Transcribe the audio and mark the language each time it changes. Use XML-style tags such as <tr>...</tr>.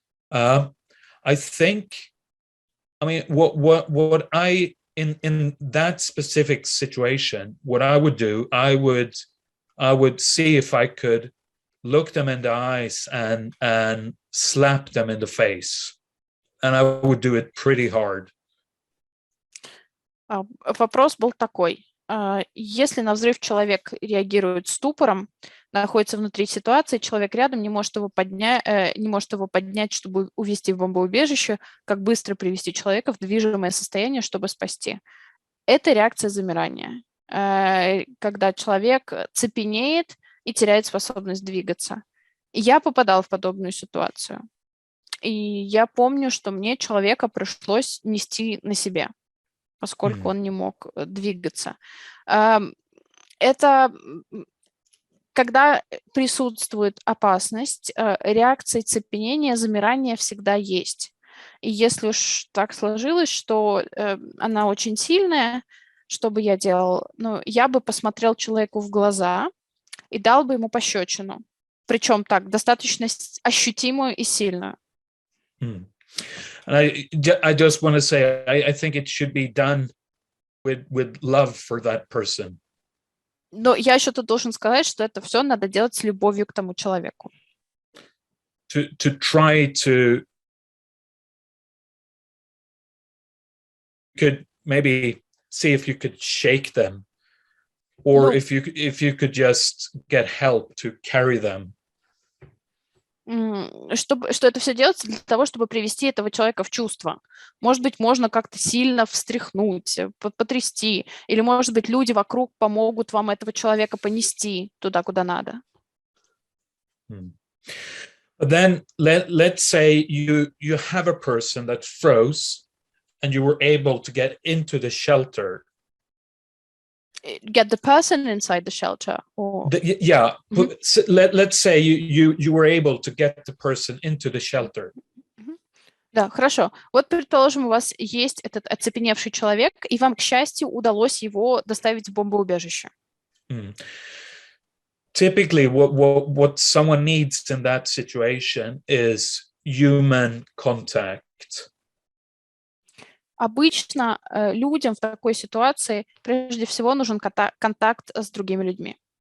<en>I think, I mean, what I in that specific situation, what I would do, I would see if I could look them in the eyes and slap them in the face, and I would do it pretty hard.</en> <ru>Вопрос был такой: если на взрыв человек реагирует ступором, находится внутри ситуации, человек рядом не может его поднять, чтобы увести в бомбоубежище, как быстро привести человека в движимое состояние, чтобы спасти. Это реакция замирания, когда человек цепенеет и теряет способность двигаться. И я попадала в подобную ситуацию. И я помню, что мне человека пришлось нести на себе, поскольку он не мог двигаться. Это когда присутствует опасность, реакции цепенения, замирания всегда есть. И если уж так сложилось, что она очень сильная, что бы я делал? Ну, я бы посмотрел человеку в глаза и дал бы ему пощечину. Причем так, достаточно ощутимую и сильную.</ru> <en>And I just want to say, I think it should be done with love for that person.</en> <ru>Но я еще тут должен сказать, что это все надо делать с любовью к тому человеку.</ru> <en>To try to could maybe see if you could shake them, or if you could just get help to carry them.</en> <ru>Что это все делается для того, чтобы привести этого человека в чувство. Может быть, можно как-то сильно встряхнуть, потрясти, или, может быть, люди вокруг помогут вам этого человека понести туда, куда надо.</ru> <en>But then let's say you have a person that froze and you were able to get into the shelter. Get the person inside the shelter, or let's say you were able to get the person into the shelter.</en> <ru>Да, хорошо. Вот, предположим, у вас есть этот оцепеневший человек, и вам, к счастью, удалось его доставить в бомбоубежище.</ru> <en>Typically, what someone needs in that situation is human contact.</en> <ru>Обычно людям в такой ситуации прежде всего нужен контакт с другими людьми.</ru>